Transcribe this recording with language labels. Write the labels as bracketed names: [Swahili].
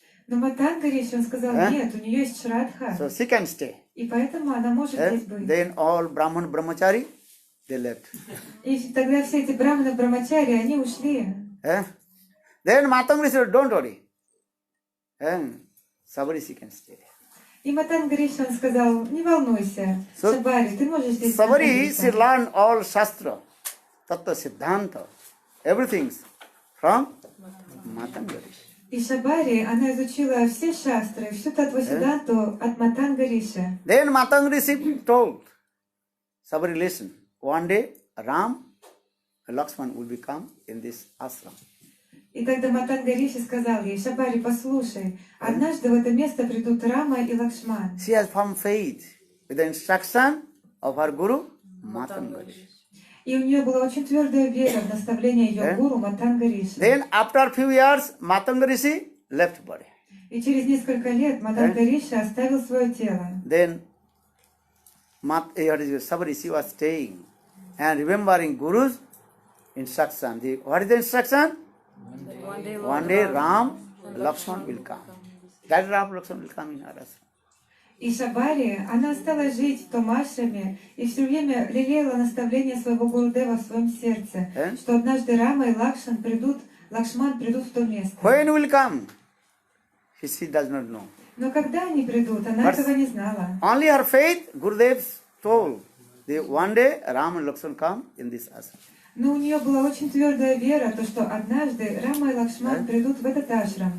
[Russian] Но Матанга Риши, он сказал: нет, у нее есть Шрадха. [English] So she can stay. [Russian] И поэтому она может здесь быть. [English] Then all Brahman brahmachari, they left. [Russian] И тогда все эти браманы, брамачари, они ушли. [English] Then Matanga Rishi said, don't worry. Sabari she can stay. [Russian] И Матанга Риши, он сказал: не волнуйся, Шабари, ты можешь здесь [English] Sabari, [Russian] находиться. [English] she learned all Shastra, Tattva Siddhanta, everything from Matanga Rishi. [Russian] И Шабари, она изучила все шастры, всю Татвасиданту от Матанга Риши. [English] Then Matanga Rishi told Sabari, listen, one day Ram and Lakshman will become in this ashram. [Russian] И тогда Матанга Риши сказал ей: Шабари, послушай, однажды в это место придут Рама и Лакшман. [English] She has firm faith with the instruction of her guru, Matanga Rishi. [Russian] И у нее была очень твердая вера в наставление ее гуру Матанга Риши. [English] Then after a few years, Matanga Rishi left body. [Russian] И через несколько лет Матанга Риши оставил свое тело. [English] Then Sabari, she was staying and remembering Guru's instruction. What is the instruction? One day Ram, Lakshman will come. That Ram, Lakshman will come in our ashram. [Russian] И Шабари, она осталась жить в том ашраме и все время лелеяла наставление своего Гурудева в своем сердце, что однажды Рама и Лакшман придут Лакшман придут в то место. [English] When will come? She does not know. [Russian] Но когда они придут, она [English] But- [Russian] этого не знала. [English] Only her faith, Gurudev told. One day Ram and Lakshman come in this ashram. [Russian] Но у нее была очень твердая вера, то что однажды Рама и Лакшман придут в этот ашрам.